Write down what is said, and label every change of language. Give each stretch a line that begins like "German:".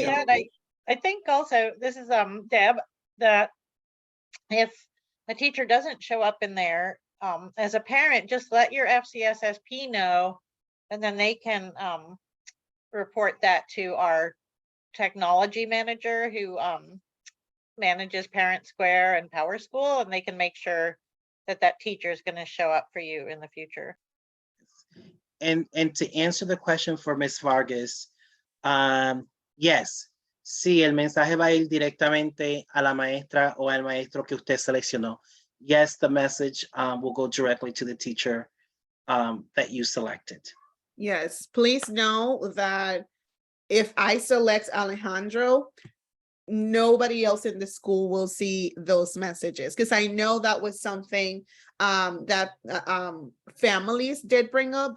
English: Yeah, and I think also, this is Deb, that if a teacher doesn't show up in there, as a parent, just let your FCSSP know, and then they can report that to our technology manager who manages ParentSquare and PowerSchool, and they can make sure that that teacher is going to show up for you in the future. And to answer the question for Ms.
Spanish: Vargas, yes, sí, el mensaje va a ir directamente a la maestra o al maestro que usted seleccionó.
English: Yes, the message will go directly to the teacher that you selected. Yes, please know that if I select Alejandro, nobody else in the school will see those messages, because I know that was something that families did bring up.